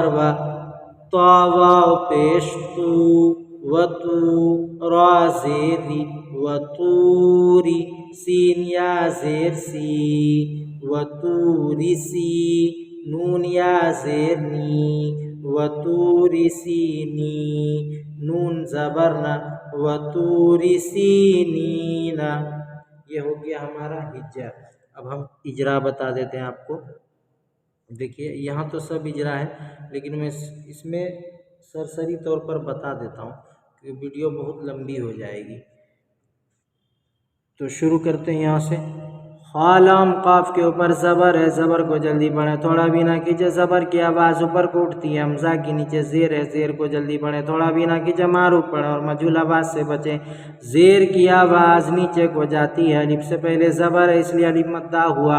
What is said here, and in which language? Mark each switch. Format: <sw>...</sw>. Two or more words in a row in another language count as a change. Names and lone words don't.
<ur>و طا واو پیش تو و تو را زیری و توری سین یا زیر سی و توری سی نون یا زیر نی و توری سینی نون زبرنا و توری سینینا یہ ہو گیا ہمارا ہجا اب ہم اجرا بتا دیتے ہیں آپ کو دیکھیے یہاں تو سب اجرا ہے لیکن میں اس میں سرسری طور پر بتا دیتا ہوں کہ ویڈیو بہت لمبی ہو جائے گی تو شروع کرتے ہیں یہاں سے کھا لام کاف کے اوپر زبر ہے، زبر کو جلدی پڑھیں، تھوڑا بھی نہ کیجیے، زبر کی آواز اوپر کو اٹھتی ہے. ہمزہ کے نیچے زیر ہے، زیر کو جلدی پڑھیں، تھوڑا بھی نہ کیجیے، معروف پڑھیں اور مجہول آواز سے بچیں. زیر کی آواز نیچے کو جاتی ہے، الف سے پہلے زبر ہے اس لیے الف مدہ ہوا.</ur>